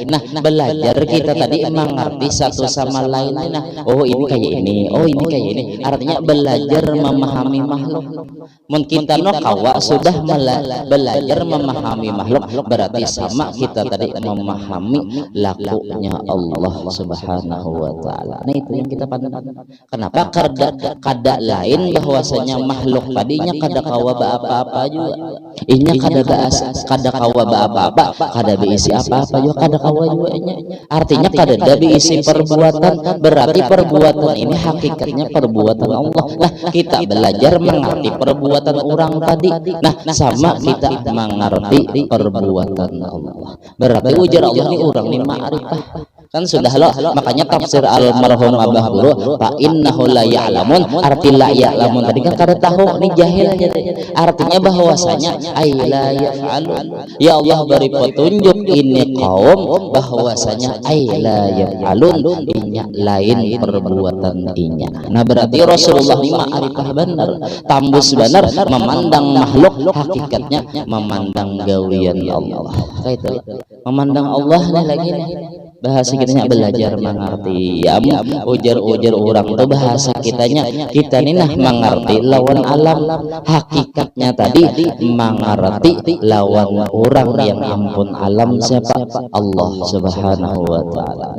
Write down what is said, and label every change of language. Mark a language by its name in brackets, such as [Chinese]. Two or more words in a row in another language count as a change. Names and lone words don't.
[Banjar] Nah belajar kita tadi mengerti satu sama lain. Nah oh ini kayak ini oh ini kayak ini artinya belajar memahami makhluk. Mungkin kita no kawa sudah belajar memahami makhluk berarti sama kita tadi memahami lakunya Allah [Arabic] سبحانه وتعالى. [Banjar] Nah itu yang kita pandang. Kenapa kada lain bahwasanya makhluk tadinya kada kawa apa-apa juga. Inya kada kawa apa-apa, kada beisi apa-apa juga kada kawa juga inya. Artinya kada beisi perbuatan, berarti perbuatan ini hakikatnya perbuatan Allah. Nah, kita belajar mengerti perbuatan orang tadi. Nah, sama kita mengerti perbuatan Allah. Berarti ujar Allah ini orang ini ma'rifah. Kan sudah loh, makanya tafsir almarhum Abah Guru [Arabic] فإنه لا يعلمون, [Banjar] arti [Arabic] لا يعلمون [Banjar] tadi kan kada tahu ini jahil aja. Artinya bahwasanya [Arabic] أي لا يفعلون. [Banjar] Ya Allah beri petunjuk ini kaum bahwasanya [Arabic] أي لا يفعلون [Banjar] inya lain perbuatan inya. Nah berarti Rasulullah ini ma'rifah benar, tambus benar memandang makhluk hakikatnya memandang gawian Allah. Kayak itu. Memandang Allah nih lagi nih. Bahasa kitanya belajar mengerti ya ujar-ujar orang tuh bahasa kitanya kita ini nah mengerti lawan alam hakikatnya tadi mengerti lawan orang yang ampun alam siapa Allah [Arabic] سبحانه وتعالى.